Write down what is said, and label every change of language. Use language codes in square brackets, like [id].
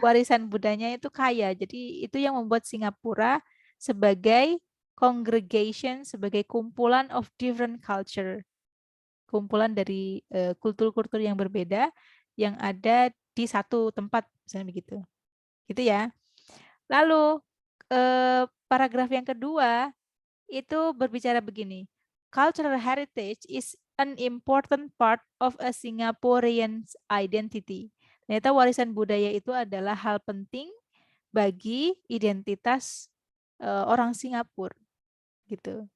[id] Warisan budayanya itu kaya. Jadi itu yang membuat Singapura sebagai congregation, sebagai kumpulan [en] of different culture. [id] Kumpulan dari kultur-kultur yang berbeda yang ada di satu tempat, misalnya begitu. Gitu ya. Lalu paragraf yang kedua itu berbicara begini. [en] cultural heritage is an important part of a Singaporean's identity. [id] Ternyata warisan budaya itu adalah hal penting bagi identitas orang Singapura gitu.